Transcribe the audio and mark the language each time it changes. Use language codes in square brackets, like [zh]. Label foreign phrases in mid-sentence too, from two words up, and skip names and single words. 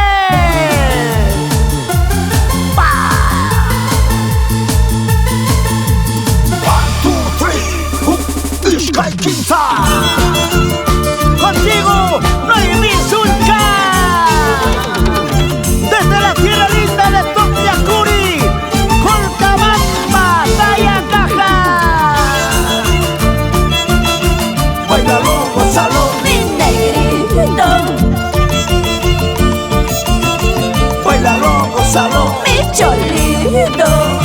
[es] Sky Quinta. Contigo, Noemí Zulka. Desde la tierra linda de Tocniacuri, Colcabamba, Tayacaja. Bailalo, gózalo, mi negrito. Bailalo, gózalo, mi cholito.